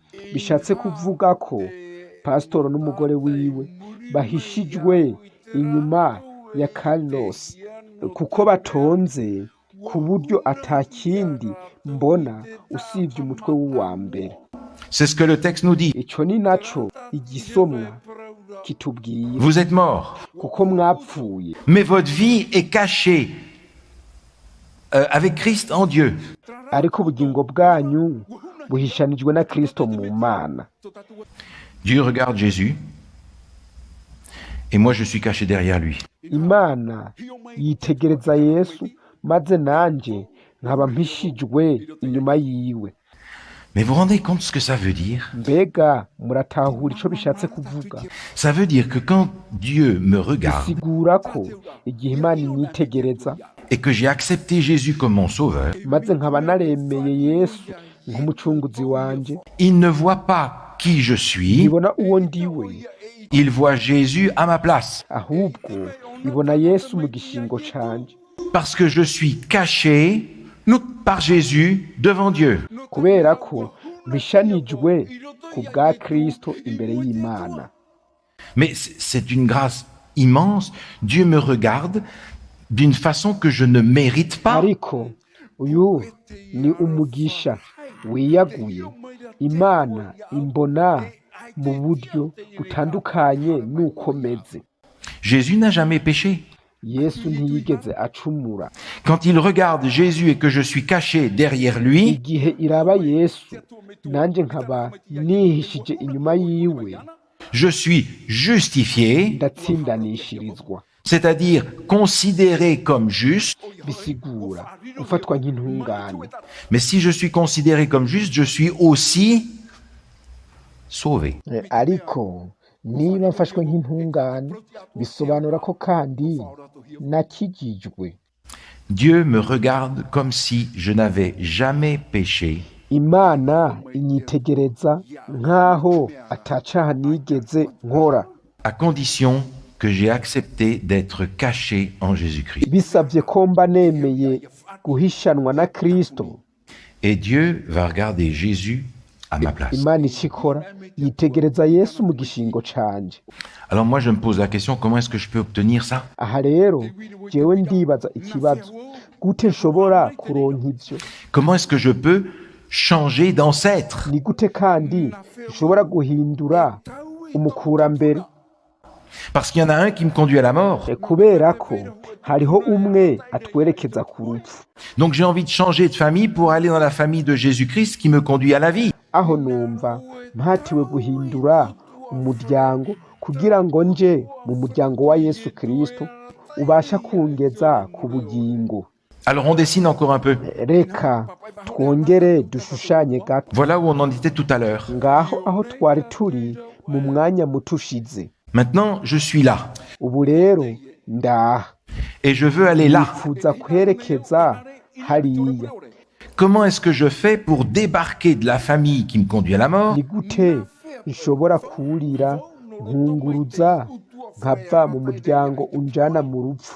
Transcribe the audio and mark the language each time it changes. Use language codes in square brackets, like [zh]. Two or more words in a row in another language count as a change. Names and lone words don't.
[rn] Bishatse kuvuga ko pastor n'umugore wiwe bahishijwe inyuma ya Carlos, kuko batonze ku buryo atakindi mbona usibye umutwe w'uwa mbere. [fr] C'est ce que le texte nous dit. [rn] Ico ni naco igisomwa kitubwiye, [fr] Vous êtes morts, [rn] kuko mwapfuye [fr] mais votre vie est cachée avec Christ en Dieu. [rn] ariko ubugingo bwanyu buhishanijwe na Kristo mu Mana. [fr] Dieu regarde Jésus et moi je suis caché derrière lui. [rn] Imana yitegereza Yesu maze nanje nkaba mpishijwe inyuma yiwe. [fr] Mais vous vous rendez compte ce que ça veut dire? [rn] Mbega muratahura ico bishatse kuvuga? [fr] Ça veut dire que quand Dieu me regarde [rn] Bisigura ko igihe Imana inyitegereza [fr] et que j'ai accepté Jésus comme mon sauveur, [rn] maze nkaba naremeye Yesu nk'umucunguzi wanje, [fr] il ne voit pas qui je suis, [rn] ibona uwo ndiwe, [fr] il voit Jésus à ma place. [rn] ahubwo ibona Yesu mu gishingo canje, [fr] Parce que je suis caché par Jésus devant Dieu. [rn] kubera ko mpishanijwe ku bwa Kristo imbere y'Imana. [fr] Mais c'est une grâce immense. Dieu me regarde d'une façon que je ne mérite pas. [rn] Ariko uyu ni umugisha wiyaguye. Imana imbona mu buryo butandukanye n'uko meze. [fr] Jésus n'a jamais péché. [rn] Yesu ntiyigeze acumura. [fr] Quand il regarde Jésus et que je suis caché derrière lui, [rn] Igihe iraba Yesu nanje nkaba nihishije inyuma yiwe, [fr] je suis justifié, [rn] ndatsindanishirizwa. [fr] c'est-à-dire considéré comme juste. [rn] Bisigura ufatwa nk'intungane. [fr] Mais si je suis considéré comme juste, je suis aussi sauvé. [rn] Ariko niba mfashwe nk'intungane bisobanura ko kandi nakijijwe. [fr] Dieu me regarde comme si je n'avais jamais péché [rn] imana inyitegereza nk'aho atacaha nigeze nkora [fr] à condition que j'ai accepté d'être caché en Jésus-Christ. [rn] bisabye ko mba nemeye guhishanwa na kristo. [fr] Et Dieu va regarder Jésus à ma place. [rn] imana icyo ikora yitegereza yesu mu gishingo canje. [fr] Alors moi, je me pose la question, comment est-ce que je peux obtenir ça? [rn] aha rero jewe ndibaza ikibazo, gute nshobora kuronka ivyo? [fr] Comment est-ce que je peux changer d'ancêtre? [rn] ni gute kandi nshobora guhindura umukurambere? [fr] Parce qu'il y en a un qui me conduit à la mort. [rn] kubera ko hariho umwe atwerekeza ku rupfu. [fr] Donc j'ai envie de changer de famille pour aller dans la famille de Jésus-Christ qui me conduit à la vie. [rn] aho numva mpatiwe guhindura umuryango kugira ngo nje mu muryango wa yesu kristo ubasha kungeza ku bugingo. [fr] Alors on dessine encore un peu. [rn] reka twongere dushushanye gato. [fr] Voilà où on en était tout à l'heure. [rn] ngaho aho twari turi mu mwanya muto ushize. [fr] Maintenant, je suis là [rn] ubu rero ndaha [fr] et je veux aller là. [rn] nifuza kwerekeza hariya. [fr] Comment est-ce que je fais pour débarquer de la famille qui me conduit à la mort [rn] ni gute nshobora kurira nkunguruza nkava mu muryango unjana mu rupfu